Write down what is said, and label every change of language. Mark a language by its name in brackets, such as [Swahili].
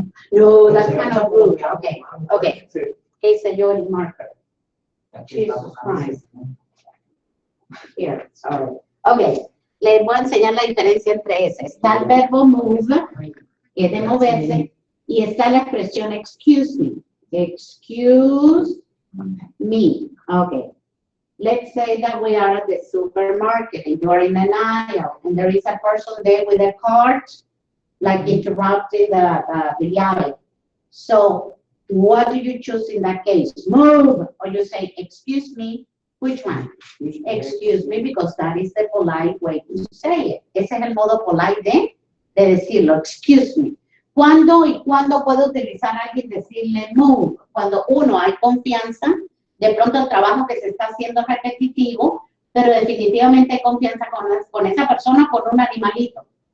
[English] no, that's kind of rude. Okay. Hey, señor marker. Jesus Christ. Here, sorry. [Spanish] Okay, les voy a enseñar la diferencia entre esas. Está el verbo move, que es de moverse, y está la expresión excuse me. [English] Excuse me. Okay. Let's say that we are at the supermarket and you are in an aisle and there is a person there with a cart, like interrupting the aisle. So what do you choose in that case? Move, or you say, excuse me. Which one? Excuse me, because that is the polite way to say it. [Spanish] Ese es el modo polite de decirlo, excuse me. ¿Cuándo y cuándo puede utilizar alguien decirle move? Cuando uno hay confianza, de pronto el trabajo que se está haciendo es repetitivo, pero definitivamente hay confianza con esa persona, con un animalito.